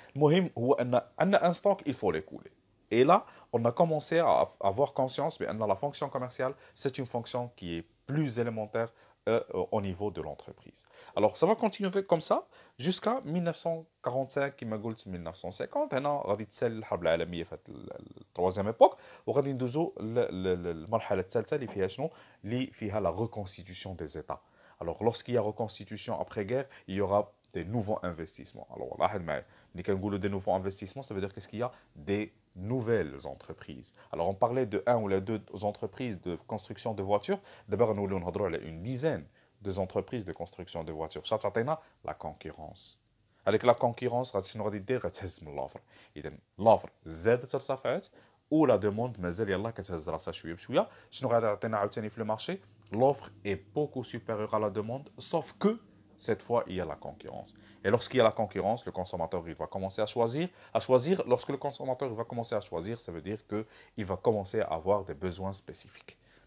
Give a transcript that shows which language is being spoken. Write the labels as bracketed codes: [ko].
[ar] المهم هو أن [fr] un stock, il faut l'écouler. Et là, on a commencé à avoir conscience que la fonction commerciale, c'est une fonction qui est plus élémentaire au niveau de l'entreprise. Alors, ça va continuer comme ça jusqu'à 1945, qui m'a dit 1950. [ar] هنا غادي تسال الحرب العالميه في التروازيام ايبوك وغادي ندوزو المرحله الثالثه اللي فيها شنو؟ اللي فيها [fr] la reconstitution des États. Alors, lorsqu'il y a reconstitution après-guerre, il y aura des nouveaux investissements. Alors, là, des nouveaux investissements, ça veut dire qu'est-ce qu'il y a? Des nouvelles entreprises. Alors, on parlait de un ou les deux entreprises de construction de voitures. D'abord, nous avons une dizaine d'entreprises de construction de voitures. Ça, c'est la concurrence. Avec la concurrence, l'offre. L'offre [ar] زادت ارتفعت [fr] ou la demande [ar] مازال يلاه كتهز راسها شويه بشويه. شنو غادي يعطينا عاوتاني في المارشي؟ [fr] L'offre est beaucoup supérieure à la demande, sauf que cette fois, il y a la concurrence. Et lorsqu'il y a la concurrence, le consommateur il va commencer à choisir. Lorsque le consommateur va commencer à choisir, ça veut dire qu'il va commencer à avoir des besoins spécifiques.